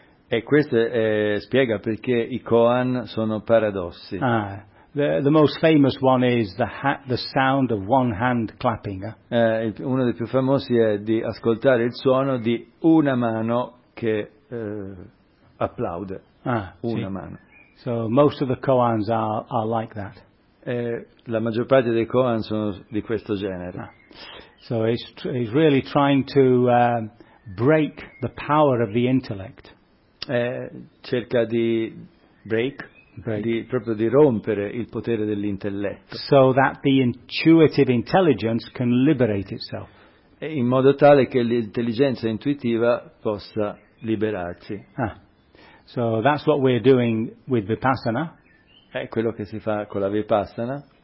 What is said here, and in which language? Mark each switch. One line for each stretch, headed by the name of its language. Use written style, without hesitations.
Italian: E questo spiega perché i koan sono paradossi.
English: The most famous one is the sound of one hand clapping.
Italian: Uno dei più famosi è di ascoltare il suono di una mano che applaude. Una sì. Mano.
English: So most of the koans are like that.
Italian: La maggior parte dei koan sono di questo genere.
English: So it's really trying to break the power of the intellect.
Italian: Cerca di break. Di rompere il potere dell'intelletto.
English: So that the intuitive intelligence can liberate itself.
Italian: In modo tale che l'intelligenza intuitiva possa liberarsi.
English: So that's what we're doing with Vipassana.
Italian: È quello che si fa con la Vipassana.